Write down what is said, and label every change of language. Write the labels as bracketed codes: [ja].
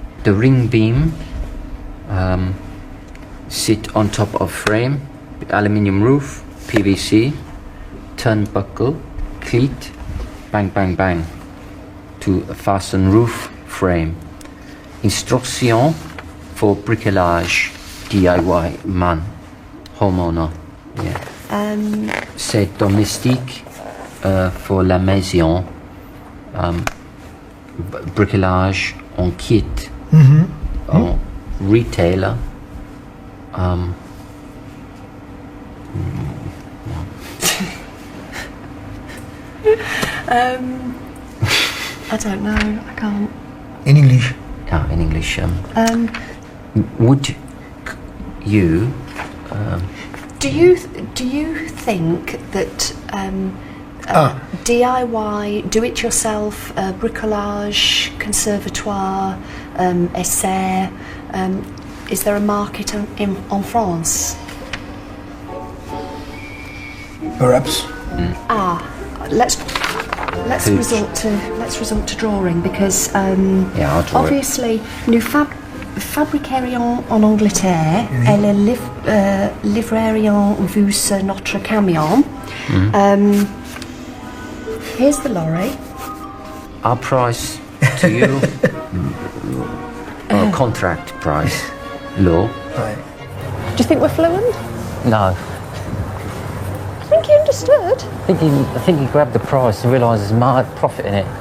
[en] The ring beam sit on top of frame, aluminium roof, PVC, turnbuckle, cleat, bang bang bang to fasten roof frame. Instruction for bricolage DIY man, homeowner. Yeah. [fr] C'est domestique [en] for [fr] la maison, bricolage en kit, en retailer. [en] I don't know. I can't. In English. Yeah, in English. Would you? Do you think that DIY, do-it-yourself, bricolage, conservatoire, essai, is there a market in France? Perhaps. Let's resort to drawing because Yeah, I'll draw obviously [fr] nous fabriquerions en Angleterre et le livrerions vous sur notre camion. [en] Here's the lorry. Our price to you, contract price, low. Right. Do you think we're fluent? No, I think he understood. I think he grabbed the price and realised there's my profit in it.